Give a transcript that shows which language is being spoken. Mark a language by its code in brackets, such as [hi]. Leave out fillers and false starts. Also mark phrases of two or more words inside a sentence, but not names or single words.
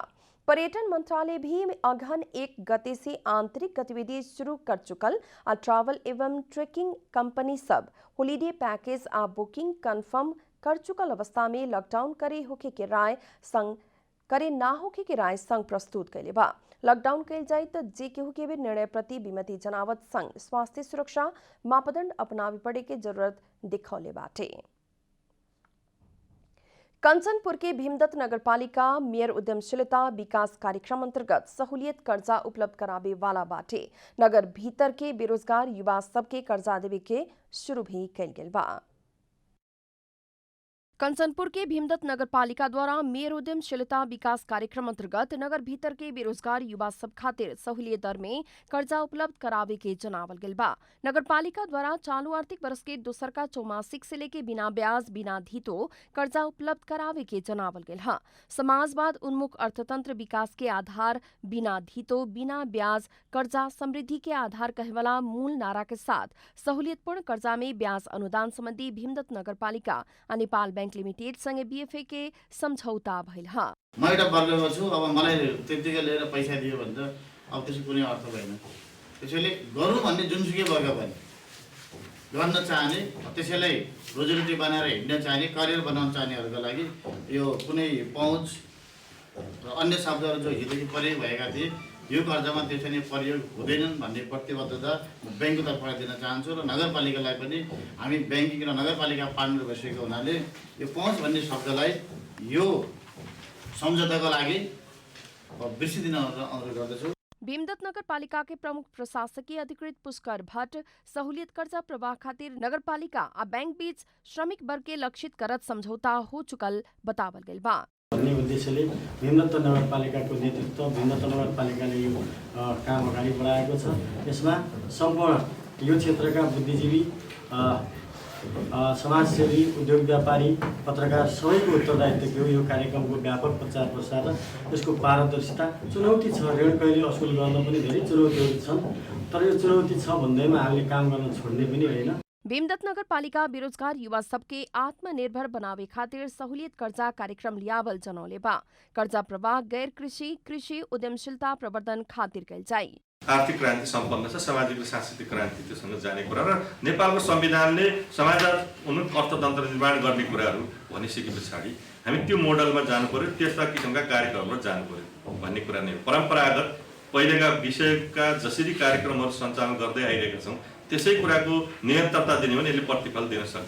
[bho] पर्यटन मंत्रालय भी अगहन 1 गते से आंतरिक गतिविधि शुरू कर चुकल और ट्रैवल एवं [en] trekking company [bho] सब [en] holiday package [bho] आ [en] booking confirm [bho] कर चुकल अवस्था में लॉकडाउन करे होके के राय संघ करे ना होके के राय संघ प्रस्तुत कैले बा। लॉकडाउन कैल जाए तो जे केहू के भी निर्णय प्रति विमति जनावत संघ स्वास्थ्य सुरक्षा मापदंड अपनावे पड़े के जरूरत दिखौले बाटे। कंचनपुर के भीमदत्त नगरपालिका मेयर उद्यमशीलता विकास कार्यक्रम अंतर्गत सहूलियत कर्जा उपलब्ध करावे वाला बाटे। नगर भीतर के बेरोजगार युवा सबके कर्जा देवे के शुरू भी कैल गेल बा। कंचनपुर के भीमदत्त नगरपालिका द्वारा मेयर उद्यमशीलता विकास कार्यक्रम अंतर्गत नगर भीतर के बेरोजगार युवा सब खातिर सहुलियत दर में कर्जा उपलब्ध करावे के जनावल गेल बा। नगरपालिका द्वारा चालू आर्थिक वर्ष के दोसर का चौमासिक से लेके बिना ब्याज बिना धीतो कर्जा उपलब्ध करावे के जनावल गेल है। समाजवाद उन्मुख अर्थतंत्र विकास के आधार बिना धीतो बिना ब्याज कर्जा समृद्धि के आधार कहवाला मूल नारा के साथ सहुलियतपूर्ण कर्जा में ब्याज अनुदान संबंधी भीमदत्त नगरपालिका और नेपाल बैंक लिमिटेड सँगै बीएफए के सम्झौता भइल ह। [ne] म एउटा वर्गमा छु, अब मलाई त्यतिकै लिएर पैसा दियो भने त अब त्यसको कुनै अर्थ भएन। त्यसैले गरौँ भन्ने जुनसुकै वर्ग पनि गर्न चाहने, त्यसैलाई रोजीरोटी बनाएर हिँड्न चाहने, करियर बनाउन चाहनेहरूको लागि यो कुनै पहुँच र अन्य शब्दहरू जो हिजो प्रयोग भएका थिए यो कर्जामा त्यसरी प्रयोग हुँदैनन् भन्ने प्रतिबद्धता बैंकको तर्फबाट दिन चाहन्छु र नगरपालिकालाई पनि हामी बैंकिङ र नगरपालिका पार्टनर भइसकेको हुनाले यो पहुँच भन्ने शब्दलाई यो सम्झौताको लागि बिर्सिदिन अनुरोध गर्दछु। [bho] भीमदत्त नगरपालिका के प्रमुख प्रशासकीय अधिकृत पुष्कर भट्ट सहुलियत कर्जा प्रवाह खातिर नगरपालिका आ बैंक बीच श्रमिक वर्ग के लक्षित करत समझौता हो चुकल बतावल गेल बा। [ne] भन्ने उद्देश्यले भीमदत्त नगरपालिकाको नेतृत्व भीमदत्त नगरपालिकाले यो काम अगाडि बढाएको छ। यसमा सम्पूर्ण यो क्षेत्रका बुद्धिजीवी समाजसेवी उद्योग व्यापारी पत्रकार सबैको उत्तरदायित्व के हो। यो कार्यक्रमको व्यापक प्रचार प्रसार र यसको पारदर्शिता चुनौती छ। ऋण कैले असुल गर्न पनि धेरै चुनौतीहरू छन्, तर यो चुनौती छ भन्दैमा हामीले काम गर्न छोड्ने पनि होइन। [bho] भीमदत्त नगरपालिका बेरोजगार युवा सबके आत्मनिर्भर बनावे खातिर सहुलियत कर्जा कार्यक्रम लियावल जनौले बा। कर्जा प्रवाह गैर कृषि कृषि उद्यमशीलता प्रवर्धन खातिर कैल जाई। [ne] आर्थिक क्रान्ति सम्पन्न छ, सामाजिक र सांस्कृतिक क्रान्ति त्योसँग जाने कुरा र नेपालको संविधानले समाजवाद उन्मुख अर्थतन्त्र निर्माण गर्ने कुराहरू भनिसके पछाडि हामी त्यो मोडलमा जानु पर्यो, त्यस्ता किसिमका कार्यक्रममा जानु पर्यो भन्ने कुरा नै हो। परम्परागत पहिलेका विषयका जसरी कार्यक्रमहरू सञ्चालन गर्दै आइरहेका छौँ त्यसै कुराको निरन्तरता दिने हो भने यसले प्रतिफल दिन सक्दैन।